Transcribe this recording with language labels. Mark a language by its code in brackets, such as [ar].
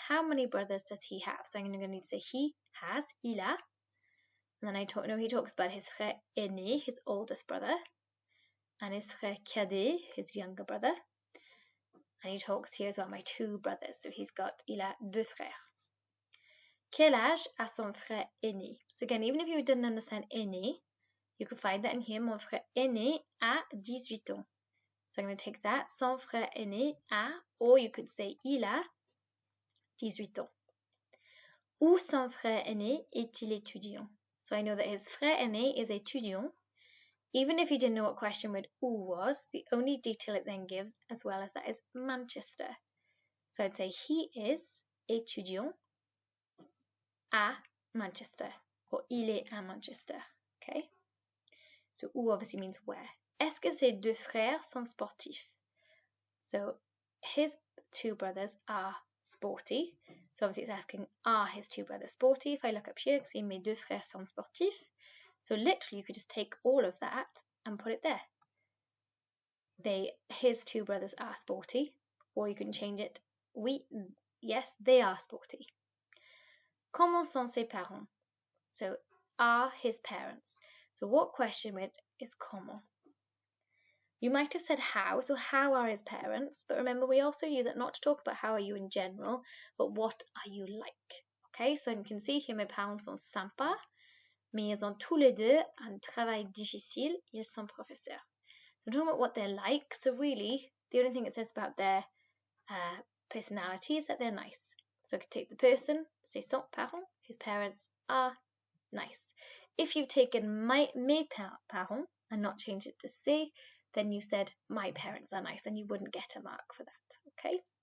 [en] How many brothers does he have? So I'm going to need to say he has, [fr] il a. [en] And then he talks about his frère aîné, his oldest brother, and his frère cadet, his younger brother. And he talks here as well, my 2 brothers. [fr] So il a 2 frères. Quel âge a son frère aîné? [en] So again, even if you didn't understand aîné, you could find that in here. [fr] Mon frère aîné a 18 ans. [en] So I'm going to take that. [fr] Son frère aîné a, [en] or you could say [fr] il a 18 ans. Où son frère aîné est-il étudiant? [en] So I know that his frère aîné is étudiant. Even if you didn't know what question word où was, the only detail it then gives as well as that is Manchester. So I'd say he is étudiant à Manchester, or [fr] il est à Manchester, [en] okay? So où obviously means where. [fr] Est-ce que ses 2 frères sont sportifs? [en] So his 2 brothers are sporty. So obviously it's asking, are his 2 brothers sporty? If I look up here, see [fr] mes 2 frères sont sportifs. [en] So literally you could just take all of that and put it there. His 2 brothers are sporty, or you can change it. Yes, they are sporty. [fr] Comment sont ses parents? [en] So are his parents. So what question word is comment? You might have said how, so how are his parents? But remember, we also use it not to talk about how are you in general, but what are you like? Okay, so you can see here, [fr] mes parents sont sympas, mais ils ont tous les deux un travail difficile, ils sont professeurs. [en] So I'm talking about what they're like, so really, the only thing it says about their personality is that they're nice. So I could take the person, say son parents, his parents are nice. If you've taken mes parents and not changed it to say, then you said my parents are nice, and you wouldn't get a mark for that, okay?